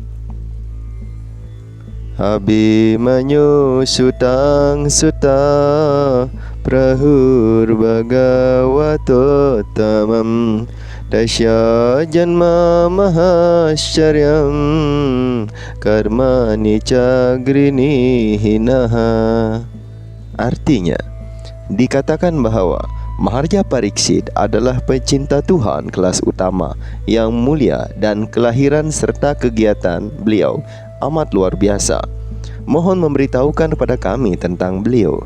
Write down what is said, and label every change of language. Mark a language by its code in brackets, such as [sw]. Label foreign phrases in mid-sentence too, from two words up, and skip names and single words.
[sa] Abhimanyu sutang suta prahur bhagavato tamam dasya janma mahasyaryam karmani cagrini hinaha. [id] Artinya, dikatakan bahwa Maharaja Pariksit adalah pecinta Tuhan kelas utama yang mulia dan kelahiran serta kegiatan beliau amat luar biasa. Mohon memberitahukan kepada kami tentang beliau.